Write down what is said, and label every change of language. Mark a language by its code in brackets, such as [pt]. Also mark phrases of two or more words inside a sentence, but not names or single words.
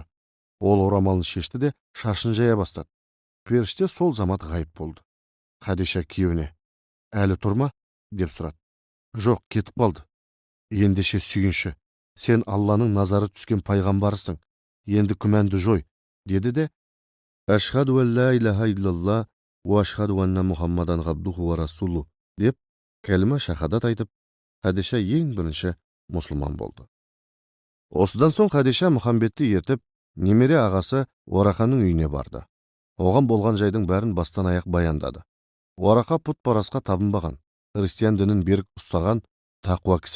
[kk] Ол орамалын шешті де шашын жая бастады. Періште сол замат ғайып болды. Хадиша күйеуіне: «Әлі тұрма?» деп сұрады. «Жоқ, кетіп қалды». «Ендеше сүйінші, сен Алланың назары түскен пайғамбарысың. Енді күмәнді жой», деді де: [ar] «أشهد أن لا إله إلا الله وأشهد أن محمدا عبده ورسوله», [kk] деп кәлима шахадат айтып, Хадиша ең бірінші мұсылман болды. Осыдан соң Хадиша Мұхаммедті ертіп, немере ағасы Уарақаның үйіне барды. Оған болған жайдың бәрін бастан аяқ баяндады. Уарақа пұт-парасқа табынбаған, христиан дінін берік ұстаған тақуа кісі.